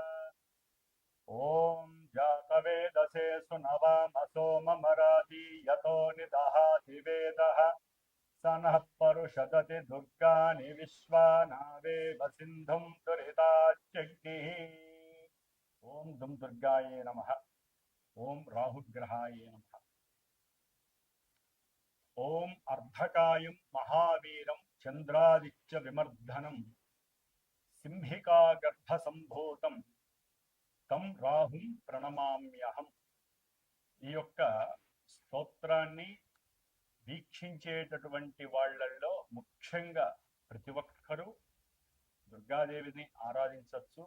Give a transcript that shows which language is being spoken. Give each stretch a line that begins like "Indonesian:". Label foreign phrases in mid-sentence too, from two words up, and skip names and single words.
Sanskrit: ॐ जातवेदसे सुनवामसो ममराति यतो निदहाति वेदः स नः परुषदति दुर्गाणि विश्वानावेव सिन्धुं दुरिताच्यग्निः। ॐ दुं दुर्गायै नमः। ॐ राहुग्रहाय नमः। ॐ अर्धकायं महावीरं चन्द्रादित्य विमर्दनं సింహికాగర్భసంభూతం తం రాహుం ప్రణమామ్యహం.
Telugu: ఈ యొక్క స్తోత్రాన్ని వీక్షించేటటువంటి వాళ్ళల్లో ముఖ్యంగా ప్రతి ఒక్కరూ దుర్గాదేవిని ఆరాధించవచ్చు.